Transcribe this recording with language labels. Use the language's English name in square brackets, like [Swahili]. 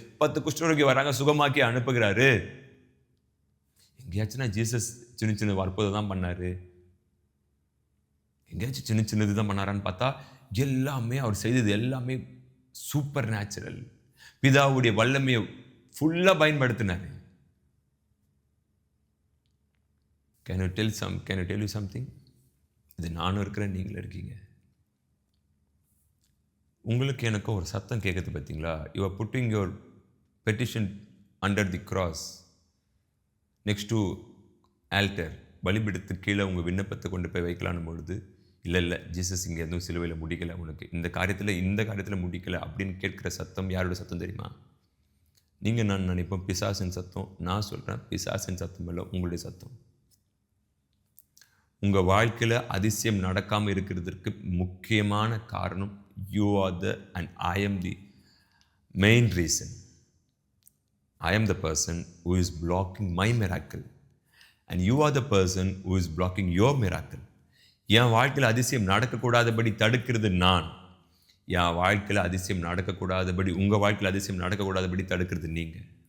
[Tamil] 10 குஷ்டரோகி வராங்க, சுகமாக்கி அனுப்புகிறாரு. எங்கேயாச்சும் ஜீசஸ் சின்ன அற்புதம் தான் பண்ணாரு, எங்கேயாச்சும் சின்னது தான் பண்ணாரான்னு பார்த்தா, எல்லாமே அவர் செய்தது எல்லாமே சூப்பர் நேச்சுரல். பிதாவுடைய வல்லமையை ஃபுல்லாக பயன்படுத்தினார். [English] Can you tell you something? [Tamil] இது நானும் இருக்கிறேன், நீங்களும் இருக்கீங்க. உங்களுக்கு எனக்கு ஒரு சத்தம் கேட்குது பார்த்தீங்களா? [English] You are putting your petition under the cross next to altar. [Tamil] பலிபீடத்துக்கு கீழே உங்கள் விண்ணப்பத்தை கொண்டு போய் வைக்கலான்னு பொழுது, இல்லை ஜீசஸ் இங்கே எதுவும் சிலுவையில் முடிக்கலை, உனக்கு இந்த காரியத்தில் முடிக்கலை அப்படின்னு கேட்குற சத்தம் யாரோட சத்தம் தெரியுமா? நீங்கள் நான் நினைப்போம் பிசாசின் சத்தம். நான் சொல்கிறேன், பிசாசின் சத்தம் இல்லை, உங்களுடைய சத்தம். உங்கள் வாழ்க்கையில் அதிசயம் நடக்காமல் இருக்கிறதுக்கு முக்கியமான காரணம் [English] You are the and I am the main reason. I am the person who is blocking my miracle. And you are the person who is blocking your miracle. [Tamil] என் வாழ்க்கையில் அதிசயம் நடக்கக்கூடாதபடி தடுக்கிறது நான். என் வாழ்க்கையில் அதிசயம் நடக்கக்கூடாதபடி, உங்கள் வாழ்க்கையில் அதிசயம் நடக்கக்கூடாதபடி தடுக்கிறது நீங்கள்.